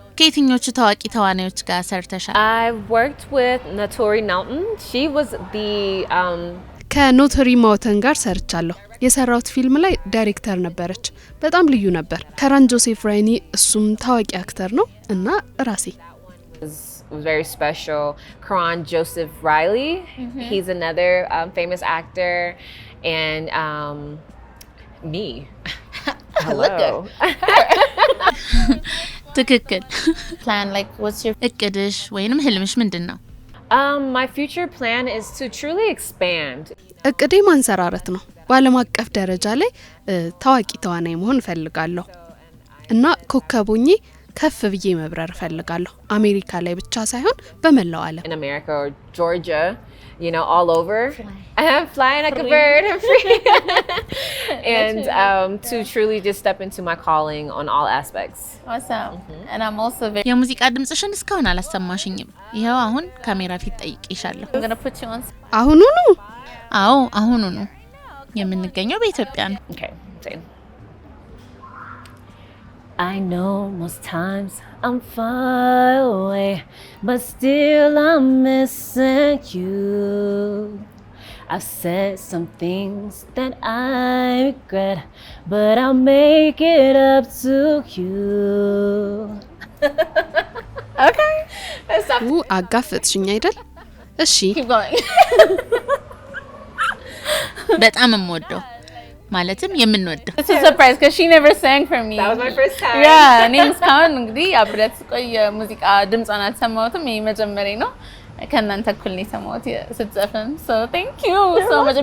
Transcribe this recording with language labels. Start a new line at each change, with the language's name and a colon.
Amharic: ከየትኞቹ ታዋቂ ተዋናዮች ጋር ሰርተሻል?
English: I worked with Naturi Naughton. She was the
Amharic: ከኖትሪ ማውተን ጋር ሰርቻለሁ። የሰራውት ፊልም ላይ ዳይሬክተር ነበረች። በጣም ልዩ ነበር። ከራን ጆሴፍ ራይኒ እሱም ታዋቂ አክተር ነው እና ራሴ
English: It was very special. Karan Joseph Riley, he's another famous actor, and me. Hello.
Amharic: ትክክል
English: plan like what's your
Amharic: እቅድሽ ወይንም ህልምሽ ምንድነው?
English: My future plan is to truly expand.
Amharic: እቅዴ ማንሰራረት ነው። በዓለም አቀፍ ደረጃ ላይ ታዋቂ ተዋናይ መሆን እፈልጋለሁ እና ኮከቦኜ ከፍ ብዬ መብረር እፈልጋለሁ። አሜሪካ ላይ ብቻ ሳይሆን በመላው ዓለም
English: In America or Georgia, you know, all over. I am flying like a bird and free. And to truly just step into my calling on all aspects. Awesome. And I'm also very
Amharic: የሙዚቃ ድምጽሽን እስካሁን አላሰማሽኝም። ይሄው አሁን ካሜራ ፊት ጠይቄሻለሁ።
English: I'm going to put you on.
Amharic: አሁኑኑ? አዎ አሁኑኑ። የምንገኘው በኢትዮጵያ ነው።
English: Okay, say. I know most times I'm far away, but still I'm missing you. I've said some things that I regret, but I'll make it up to you. Okay.
Amharic: አጋፈጥሽኝ አይደል? እሺ
English: Keep going.
Amharic: በጣም የምወደው ማለትም የምንወደው
English: This is a surprise because she never sang for me. That was my first time.
Amharic: Yeah, እኔም እስካሁን እንግዲህ አብረት ቆይ ሙዚቃ ድምጿን አልሰማሁትም። ይሄ መጀመሪያ ነው። ከእናንተ እኩል ነው የሰማሁት ስትዘፍን።
English: So thank you so much.